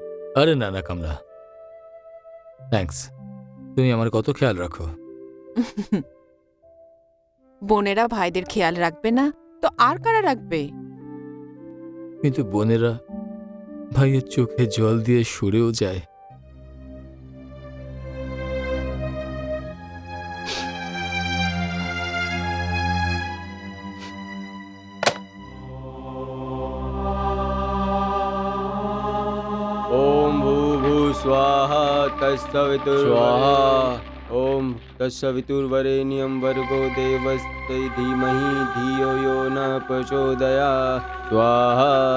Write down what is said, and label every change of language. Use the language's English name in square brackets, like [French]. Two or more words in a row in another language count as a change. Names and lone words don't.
[Bangla] আরে না না কামনা, থ্যাঙ্কস, তুমি আমার কত খেয়াল রাখো। বোনেরা ভাইদের খেয়াল রাখবে না তো আর কারা রাখবে? কিন্তু বোনেরা ভাইয়ের চোখে জল দিয়ে সরেও যায়। [Sanskrit] ओम भूभु स्वाहा तत्सवितुर् स्वाहा ओम तत्सवितुर्वरेण्यं भर्गो देवस्य धीमहि धियो यो न प्रचोदयात् स्वाहा